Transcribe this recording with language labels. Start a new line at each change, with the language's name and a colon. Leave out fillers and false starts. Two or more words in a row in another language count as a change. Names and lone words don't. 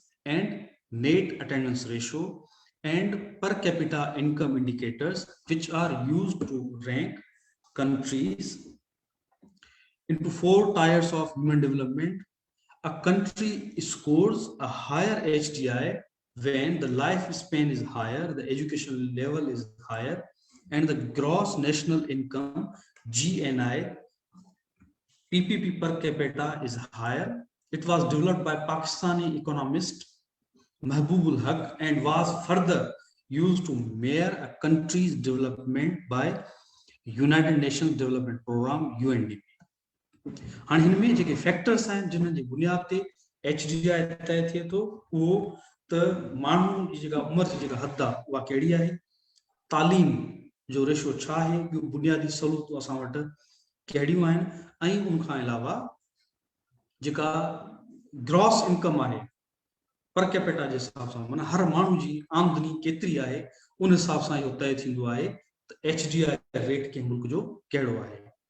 English: and net attendance ratio, and per capita income indicators, which are used to rank countries into 4 tiers of human development A country scores a higher HDI when the lifespan is higher, the education level is higher, and the gross national income GNI PPP per capita is higher. It was developed by Pakistani economist Mahbubul Haq and was further used to measure a country's development by United Nations Development Program UNDP.
Sindhi: हाणे हिन में जेके फैक्टर्स आहिनि जिन्हनि जी बुनियाद ते HDI तय थिए थो उहो त माण्हू जी जेका उमिरि जी जेका हद आहे उहा कहिड़ी आहे, तालीम जो रेशो छा आहे, ॿियूं बुनियादी सहूलियतूं असां वटि कहिड़ियूं आहिनि, ऐं उनखां अलावा जेका
English: gross income
Sindhi: आहे
English: per capita
Sindhi: जे हिसाब सां, माना हर माण्हू जी आमदनी केतिरी आहे उन हिसाब सां इहो तय थींदो आहे त HDI रेट कंहिं मुल्क जो कहिड़ो आहे।